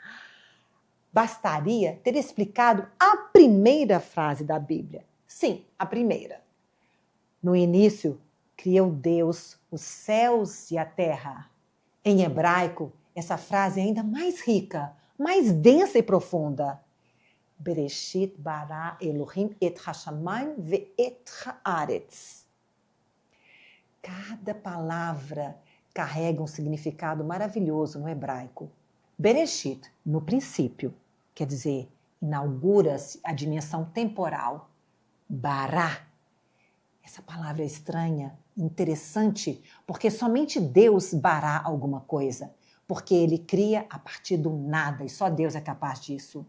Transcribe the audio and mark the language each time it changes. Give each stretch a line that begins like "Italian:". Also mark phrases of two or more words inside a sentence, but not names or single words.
Portuguese: Bastaria ter explicado a primeira frase da Bíblia. Sim, a primeira. No início, criou Deus os céus e a terra. Em hebraico, essa frase é ainda mais rica, mais densa e profunda.
Hebrew: בראשית ברא אלהים את השמים ואת הארץ.
Portuguese: Cada palavra carrega um significado maravilhoso no hebraico. Bereshit, no princípio, quer dizer, inaugura-se a dimensão temporal. Bará. Essa palavra é estranha, interessante, porque somente Deus bará alguma coisa, porque ele cria a partir do nada, e só Deus é capaz disso.